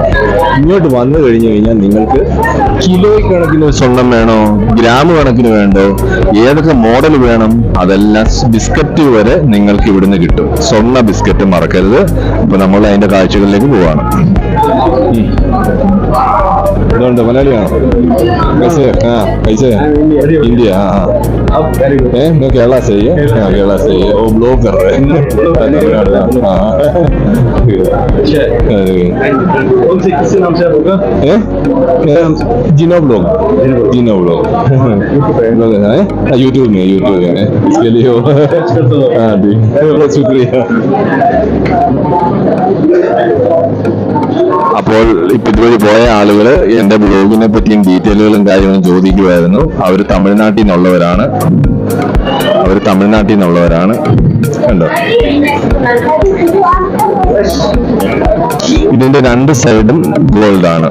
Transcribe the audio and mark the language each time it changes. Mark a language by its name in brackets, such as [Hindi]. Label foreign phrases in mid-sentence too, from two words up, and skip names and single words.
[Malayalam] ഇങ്ങോട്ട് വന്നു കഴിഞ്ഞു കഴിഞ്ഞാൽ നിങ്ങൾക്ക് കിലോ കണക്കിന് സ്വർണം വേണോ, ഗ്രാം കണക്കിന് വേണ്ടോ, ഏതൊക്കെ മോഡൽ വേണം, അതെല്ലാം ബിസ്ക്കറ്റ് വരെ നിങ്ങൾക്ക് ഇവിടുന്ന് കിട്ടും. സ്വർണ്ണ ബിസ്ക്കറ്റ് മറക്കരുത്. അപ്പൊ നമ്മൾ അതിന്റെ കാഴ്ചകളിലേക്ക് പോവാണ്. ഇതുണ്ട്, മലയാളിയാണോ? [Hindi] कैसे इंडिया? मैं केरला से ही है। केरला से ही है। वो ब्लॉग कर रहे हैं। किस नाम से होगा? जिनो ब्लॉग यूट्यूब में इसके लिए हाँ जी, बहुत शुक्रिया. [Malayalam] അപ്പോൾ ഇപ്പൊ ഇതുവഴി പോയ ആളുകള് എന്റെ ബ്ലോഗിനെ പറ്റിയും ഡീറ്റെയിലുകളും കാര്യങ്ങളും ചോദിക്കുമായിരുന്നു. അവര് തമിഴ്നാട്ടിൽ നിന്നുള്ളവരാണ്. കണ്ടോ, ഇതിന്റെ രണ്ട് സൈഡും ഗോൾഡാണ്.